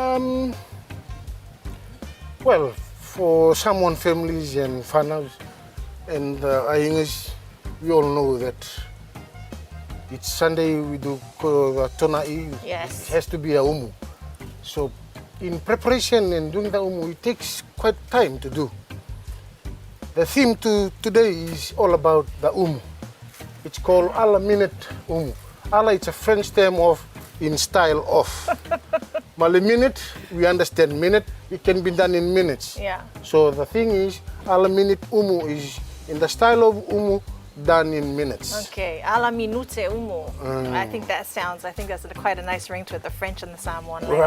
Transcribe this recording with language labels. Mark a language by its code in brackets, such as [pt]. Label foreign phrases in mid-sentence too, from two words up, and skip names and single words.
[en] Well, for Samoan families and whānaus and Aingas, we all know that each Sunday we do the tonai. Yes. It has to be a umu. So in preparation and doing the umu, it takes quite time to do. The theme today is all about the umu. It's called [fr] a la minute [en] umu. Ala, it's a French term of in style of. But a minute, we understand minute, it can be done in minutes. Yeah. So the thing is, [fr] a la minute [en] umu is in the style of umu done in minutes. Okay, [fr] a la minute [en] umu. I think that's quite a nice ring to it, the French and the Samoan language.